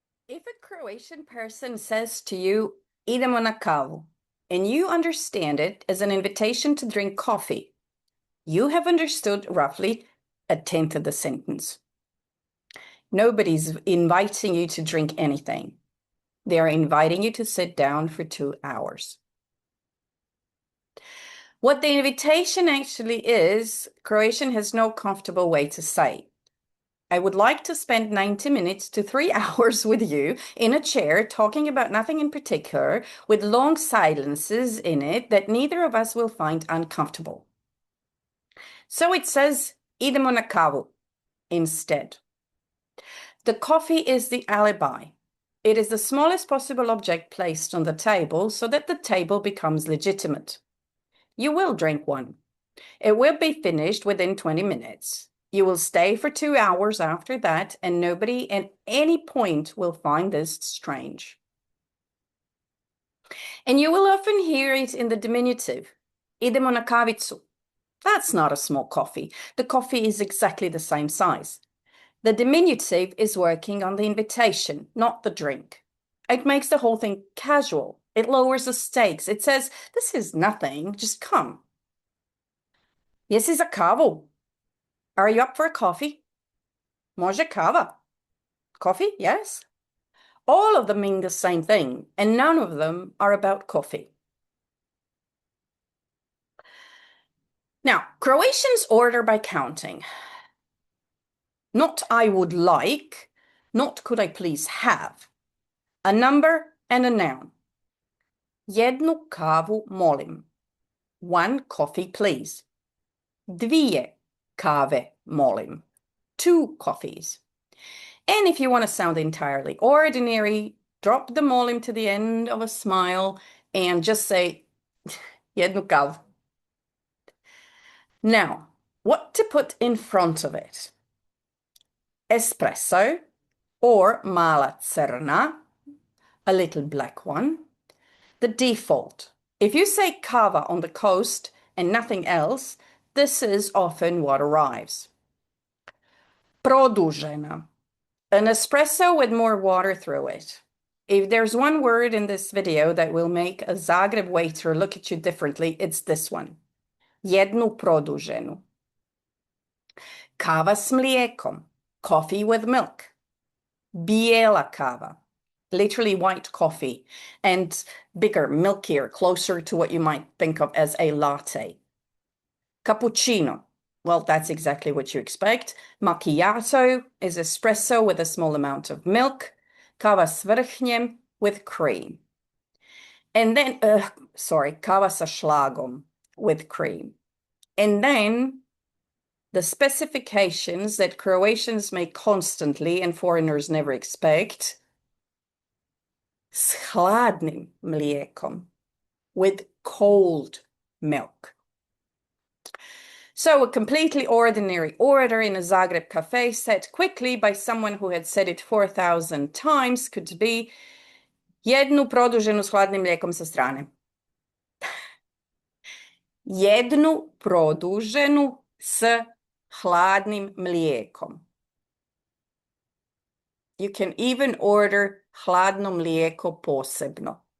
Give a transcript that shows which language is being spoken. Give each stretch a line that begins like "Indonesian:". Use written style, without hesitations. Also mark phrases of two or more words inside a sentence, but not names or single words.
English: If a Croatian person says to you,
Croatian: idemo na kavu,
English: and you understand it as an invitation to drink coffee, you have understood roughly a tenth of the sentence. Nobody's inviting you to drink anything. They are inviting you to sit down for 2 hours. What the invitation actually is, Croatian has no comfortable way to say. I would like to spend 90 minutes to 3 hours with you in a chair talking about nothing in particular, with long silences in it that neither of us will find uncomfortable. So it says,
Croatian: idemo na kavu instead.
English: The coffee is the alibi. It is the smallest possible object placed on the table so that the table becomes legitimate. You will drink one. It will be finished within 20 minutes. You will stay for 2 hours after that, and nobody at any point will find this strange. And you will often hear it in the diminutive,
Croatian: idemo na kavicu.
English: That's not a small coffee. The coffee is exactly the same size. The diminutive is working on the invitation, not the drink. It makes the whole thing casual. It lowers the stakes. It says, this is nothing, just come.
Croatian: Jesi za kavu?
English: Are you up for a coffee?
Croatian: Može kava?
English: Coffee, yes? All of them mean the same thing, and none of them are about coffee. Now, Croatians order by counting. Not I would like, not could I please have. A number and a noun.
Croatian: Jednu kavu molim.
English: One coffee, please.
Croatian: Dvije kave molim.
English: 2 coffees. And if you want to sound entirely ordinary, drop the molim to the end of a smile and just say
Croatian: jednu kavu.
English: Now, what to put in front of it? Espresso or
Croatian: mala crna,
English: a little black one. The default. If you say kava on the coast and nothing else, this is often what arrives.
Croatian: Produžena.
English: An espresso with more water through it. If there's one word in this video that will make a Zagreb waiter look at you differently, it's this one.
Croatian: Jednu produženu. Kava s mlijekom.
English: Coffee with milk.
Croatian: Bijela kava.
English: Literally white coffee, and bigger, milkier, closer to what you might think of as a latte. Cappuccino. Well, that's exactly what you expect. Macchiato is espresso with a small amount of milk.
Croatian: Kava s vrhnjem
English: with cream. And then,
Croatian: kava sa šlagom
English: with cream. And then the specifications that Croatians make constantly and foreigners never expect.
Croatian: S hladnim mlijekom,
English: with cold milk. So a completely ordinary order in a Zagreb cafe said quickly by someone who had said it 4,000 times could be
Croatian: jednu produženu s hladnim mlijekom sa strane. Jednu produženu s hladnim mlijekom.
English: You can even order
Croatian: hladno mlijeko posebno.